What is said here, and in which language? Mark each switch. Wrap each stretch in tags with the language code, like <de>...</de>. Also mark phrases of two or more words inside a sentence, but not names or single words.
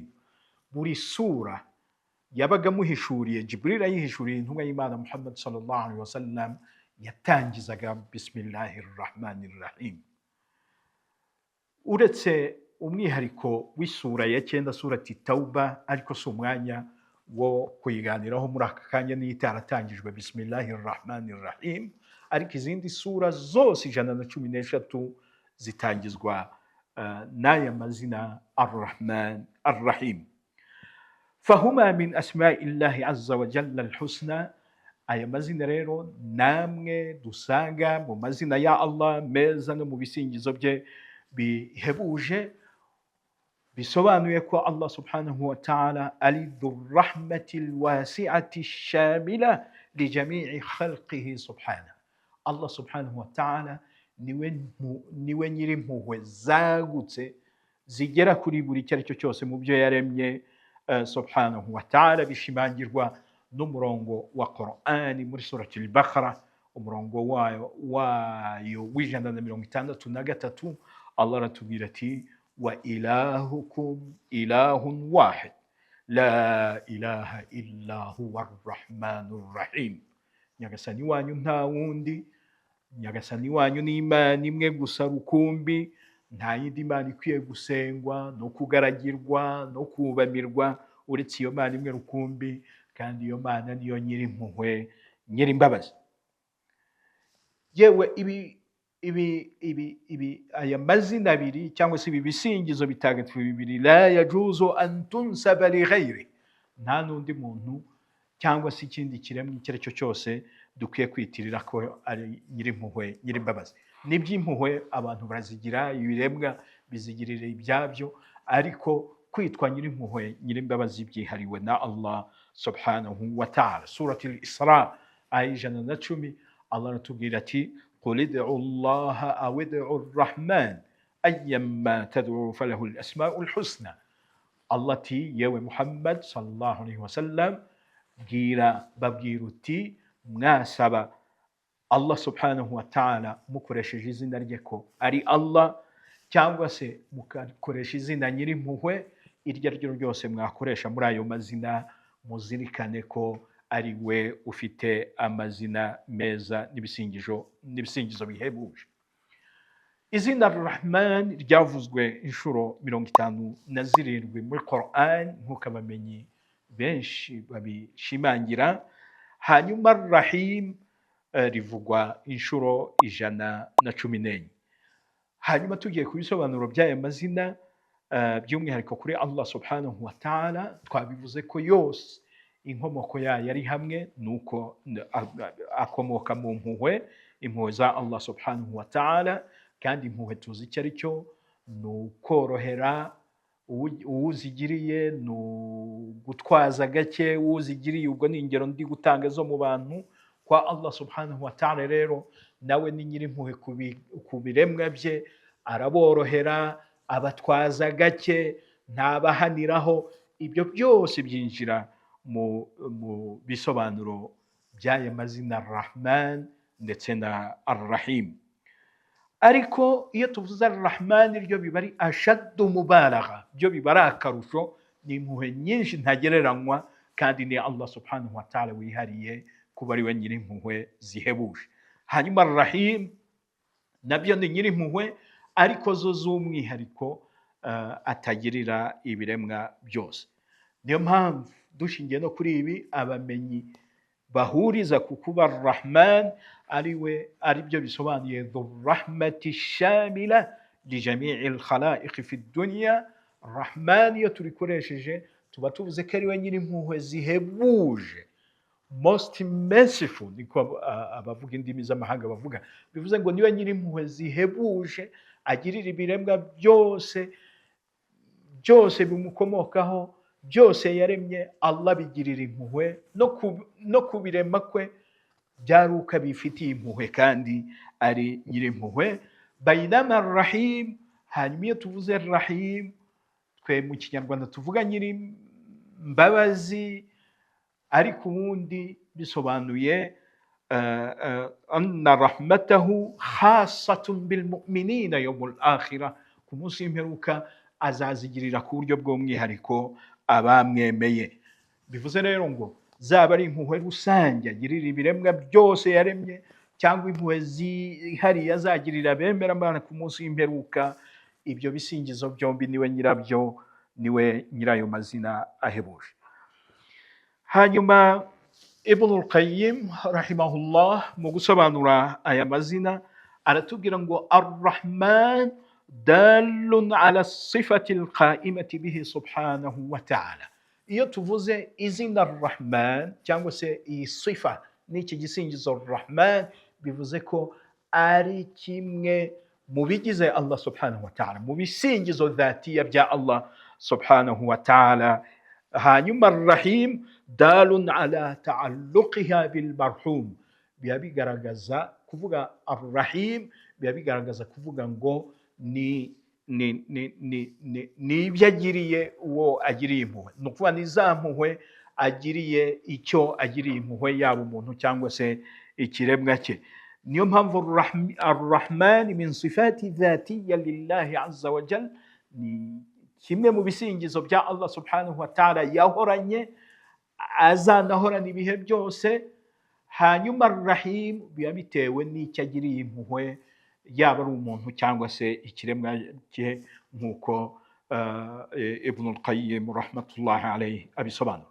<rw>Buri sura yabaga muhishuriye, Jibril ayihishuriye intumwa y'Imana Muhammad</rw> <ar>صلى الله عليه وسلم,</ar> <rw>yatangizaga</rw> <ar>بسم الله الرحمن الرحيم.</ar> <rw>Uretse umwihariko w'isura ya 9 surati Tauba, ariko si umwanya wo kuyiganiraho muri aka kanya, niyo itaratangijwe</rw> <ar>بسم الله الرحمن الرحيم,</ar> <rw>ariko izindi sura zose 113 zitangizwa n'aya mazina Ar-Rahman Ar-Rahim.</rw> <ar>فهما من أسماء الله عز وجل الحسنى.</ar> <rw>aya mazina rero namwe dusanga mu mazina ya Allah meza no mu bisingizo bye bihebuje, bisobanuye ko Allah</rw> <ar>سبحانه وتعالى</ar> <rw>ari</rw> <ar>ذو الرحمة الواسعة الشاملة لجميع خلقه سبحانه.</ar> <rw>Allah</rw> <ar>سبحانه وتعالى</ar> <rw>niwe nyiri impuhwe zagutse zigera kuri buri icyo ari cyo cyose mu byo yaremye</rw> <ar>سبحانه وتعالى,</ar> <rw>bishimangirwa n'umurongo wa Qur'ani muri surati al-Baqara, umurongo wayo w'163. Allah aratubwira ati</rw> <ar>وإلهكم إله واحد لا إله إلا هو الرحمن الرحيم.</ar> <rw>Nyagasani wanyu nta wundi, nyagasani wanyu ni Imana imwe gusa rukumbi, nta yindi Mana ikwiye gusengwa no kugaragirwa no kubamirwa uretse iyo Mana imwe rukumbi, kandi iyo Mana niyo nyiri impuhwe nyiri imbabazi. Yewe aya mazina abiri cyangwa se ibi bisingizo bitagatifu bibiri,</rw> <ar>لا يجوز أن تنسب لغيره,</ar> <rw>nta n'undi muntu cyangwa se ikindi kiremwa icyo ari cyo cyose dukwiye kwitirira ko ari nyiri impuhwe nyiri imbabazi. N'iby'impuhwe abantu barazigira, ibiremwa bizigirira ibyabyo, ariko kwitwa nyiri impuhwe nyiri imbabazi byihariwe na Allah</rw> <ar>سبحانه وتعالى.</ar> <rw>Surati al-Isra aya 110, Allah aratubwira ati</rw> <ar>قل ادعوا الله أو ادعوا الرحمن أيما تدعوا فله الأسماء الحسنى.</ar> <rw>Allah ati yewe Muhammad</rw> <ar>صلى الله عليه وسلم,</ar> <rw>babwira uti mwasaba Allah</rw> <ar>سبحانه وتعالى</ar> <rw>mukoresheje izina rye ko ari Allah, cyangwa se mukakoresha izina nyiri impuhwe iryo ari ryo ryose mwakoresha muri ayo mazina, muzirikane ko ari we ufite amazina meza n'ibisingizo bihebuje. Izina Ar-Rahman ryavuzwe inshuro 57 muri Qur'an nk'uko abamenyi benshi babishimangira. Hanyuma Ar-Rahim rivugwa inshuro 114. Hanyuma tugiye ku bisobanuro by'aya mazina by'umwihariko kuri Allah</rw> <ar>سبحانه وتعالى,</ar> <rw>twabivuze ko yose inkomoko yayo ari hamwe, nuko akomoka mu impuhwe za Allah</rw> <ar>سبحانه وتعالى,</ar> <rw>kandi impuhwe tuzi icyo ari cyo, ni ukorohera uwuzigiriye, ni ugutwaza gake uwuzigiriye. Ubwo ni ingero ndi gutanga zo mu bantu. Kwa Allah</rw> <ar>سبحانه وتعالى</ar> <rw>rero nawe ni nyiri impuhwe ku biremwa bye, araborohera, abatwaza gake, ntabahaniraho. Ibyo byose byinjira mu bisobanuro by'aya mazina Ar-Rahman ndetse na Ar-Rahim. Ariko iyo tuvuze Ar-Rahman ryo biba ari</rw> <ar>أشد مبالغة,</ar> <rw>byo biba ari akarusho, ni impuhwe nyinshi ntagereranywa, kandi ni Allah</rw> <ar>سبحانه وتعالى</ar> <rw>wihariye kuba ari we nyiri impuhwe zihebuje. Hanyuma Ar-Rahim nabyo ni nyiri impuhwe, ariko zo z'umwihariko atagirira ibiremwa byose. Niyo mpamvu dushingiye no kuri ibi, abamenyi bahuriza ku kuba Ar-Rahman ari byo bisobanuye</rw> <ar>ذو الرحمة الشاملة لجميع الخلائق في الدنيا.</ar> <rw>Rahman iyo turikoresheje tuba tuvuze ko ari we nyiri impuhwe zihebuje,</rw> <en>most merciful,</en> <rw>niko abavuga indimi z'amahanga bavuga. Bivuze ngo niwe nyiri impuhwe zihebuje, agirira ibiremwa byose bimukomokaho, byose yaremye. Allah bigirira impuhwe, no kubirema kwe byaruka bifitiye impuhwe, kandi ari nyiri impuhwe. Bainama Ar-Rahim, hanyuma iyo tuvuze Ar-Rahim twe mu Kinyarwanda tuvuga nyiri mbabazi, ariko ubundi bisobanuye</rw> <ar>أن رحمته خاصة بالمؤمنين يوم الآخرة,</ar> <rw>ku munsi w'imperuka azazigirira ku buryo bw'umwihariko abamwemeye. Bivuze rero ngo zaba ari impuhwe rusange agirira ibiremwa byose yaremye, cyangwa impuhwe zihariye azagirira abemera Imana ku munsi w'imperuka, ibyo bisingizo byombi niwe nyirabyo, niwe nyirayo mazina ahebuje. Hanyuma Ibn al-Qayyim rahimahullah mu gusobanura aya mazina aratubwira ngo Ar-Rahman</rw> <ar>دال على الصفة القائمة به سبحانه وتعالى.</ar> <rw>Iyo tuvuze izina Ar-Rahman cyangwa se iyi sifa n'iki gisingizo Rahman bivuze ko ari kimwe mu bigize Allah</rw> <ar>سبحانه وتعالى,</ar> <rw>mu bisingizo dhatiya bya Allah</rw> <ar>سبحانه وتعالى.</ar> <rw>hanyuma Rahim</rw> <ar>دال على تعلقها بالمرحوم,</ar> <rw>biba bigaragaza kuvuga Ar-Rahim, biba bigaragaza kuvuga ngo ni ibyo agiriye uwo agiriye impuhwe, ni ukuvuga ni za mpuhwe agiriye icyo agiriye impuhwe, yaba umuntu cyangwa se ikiremwa cye. niyo mpamvu Ar-Rahman</rw> <ar>من صفات ذاتية لله عز وجل,</ar> <rw>ni kimwe mu bisingizo bya Allah</rw> <ar>سبحانه وتعالى</ar> <rw>yahoranye, azanahorana ibihe byose. hanyuma Ar-Rahim biba bitewe n'icyo agiriye impuhwe, yaba ari umuntu cyangwa se ikiremwa cye, nk'uko Ibn al-Qayyim</rw> <ar>رحمة الله عليه</ar> <rw>abisobanura.</rw>